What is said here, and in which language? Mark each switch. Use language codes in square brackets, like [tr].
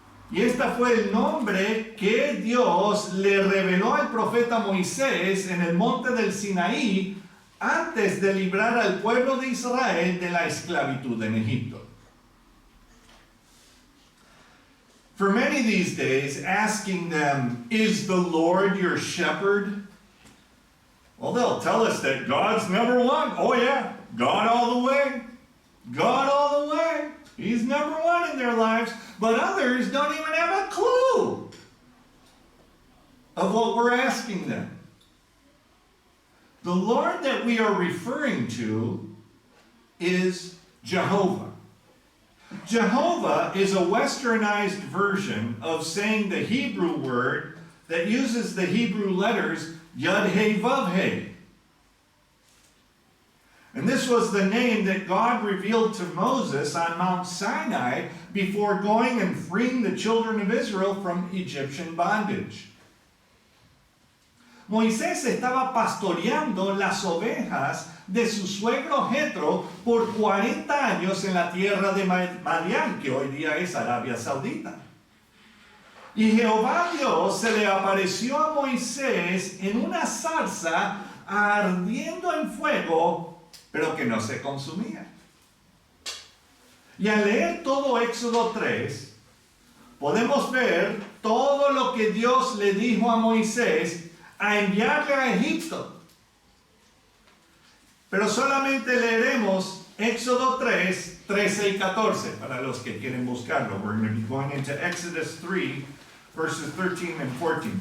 [es] Y este fue el nombre que Dios le reveló al profeta Moisés en el monte del Sinaí antes de librar al pueblo de Israel de la esclavitud en Egipto. [en] For many these days, asking them, "Is the Lord your shepherd?" Well, they'll tell us that God's number one. Oh yeah, God all the way. God all the way. He's number one in their lives. But others don't even have a clue of what we're asking them. The Lord that we are referring to is Jehovah. Jehovah is a westernized version of saying the Hebrew word that uses the Hebrew letters Yod Hei Vav Hei. And this was the name that God revealed to Moses on Mount Sinai before going and freeing the children of Israel from Egyptian bondage. [es] Moisés estaba pastoreando las ovejas de su suegro Jetro por 40 años en la tierra de Madián, que hoy día es Arabia Saudita. Y Jehová Dios se le apareció a Moisés en una zarza ardiendo en fuego, pero que no se consumía. Y al leer todo Éxodo 3, podemos ver todo lo que Dios le dijo a Moisés a enviarle a Egipto. Pero solamente leeremos Éxodo 3, 13 y 14, para los que quieren buscarlo. [en] We're going to be going into Exodus 3, verses 13 and 14.